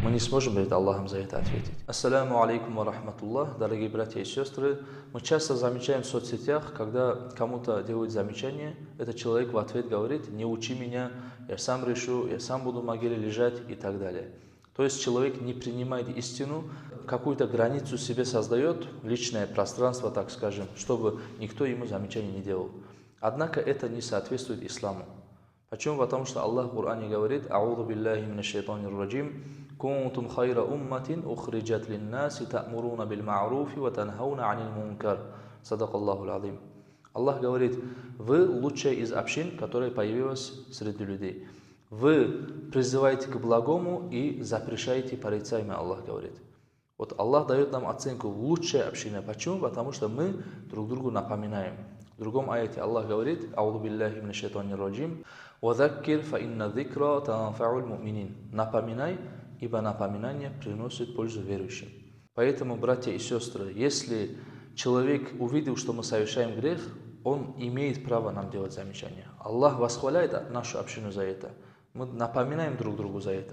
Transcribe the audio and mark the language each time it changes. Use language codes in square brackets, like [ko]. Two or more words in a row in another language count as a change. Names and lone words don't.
[ru] не сможем перед Аллахом за это ответить. [ar] السلام عليكم ورحمة الله, [ru] дорогие братья и сестры. Мы часто замечаем в соцсетях, когда кому-то делают замечание, этот человек в ответ говорит: не учи меня, я сам решу, я сам буду в могиле лежать и так далее. То есть человек не принимает истину, какую-то границу себе создает, личное пространство, так скажем, чтобы никто ему замечаний не делал. Однако это не соответствует исламу. Почему? Потому что Аллах в Коране говорит: [ar] «أعوذ بالله من الشيطان الرجيم كنتم خير أمة أخرجت للناس تأمرون بالمعروف وتنهون عن المنكر». صدق الله العظيم. [ru] Аллах говорит: вы лучшая из общин, которая появилась среди людей. Вы призываете к благому и запрещаете порицаемое, Аллах говорит. Вот Аллах дает нам оценку лучшая община. Почему? Потому что мы друг другу напоминаем. В другом аяте Аллах говорит: [ar] «أعوذ بالله من الشيطان الرجيم وذكر فإن الذكرى تنفع المؤمنين». [ru] Напоминай, ибо напоминание приносит пользу верующим. Поэтому, братья и сестры, если человек увидел, что мы совершаем грех, он имеет право нам делать замечания. Аллах восхваляет нашу общину за это. Мы напоминаем друг другу за это.